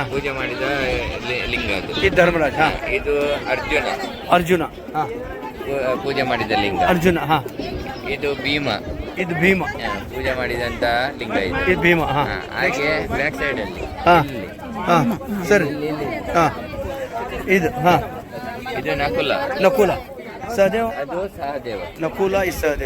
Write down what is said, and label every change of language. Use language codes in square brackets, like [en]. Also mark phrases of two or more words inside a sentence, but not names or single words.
[kn] ಪೂಜೆ ಮಾಡಿದ ಲಿಂಗ ಅದು. [hi] ये धर्मराज हाँ [kn] ಇದು ಅರ್ಜುನ [hi] अर्जुन हाँ [kn] ಪೂಜೆ ಮಾಡಿದ ಲಿಂಗ. [hi] अर्जुन हाँ [kn] ಇದು ಭೀಮ ಇದು ಭೀಮ ಪೂಜೆ ಮಾಡಿದಂತ ಲಿಂಗ ಇದು. ಇದು ಭೀಮ हाँ ಹಾಗೆ [en] back side [kn] ಅಲ್ಲಿ [hi] हाँ हाँ ಸರಿ हाँ ಇದು हाँ [kn] ಇದು ನಕುಲ, ನಕುಲ ಸಹದೇವ್ ಅದು ಸಹದೇವ, ನಕುಲ ಈ ಸಹದೇವ್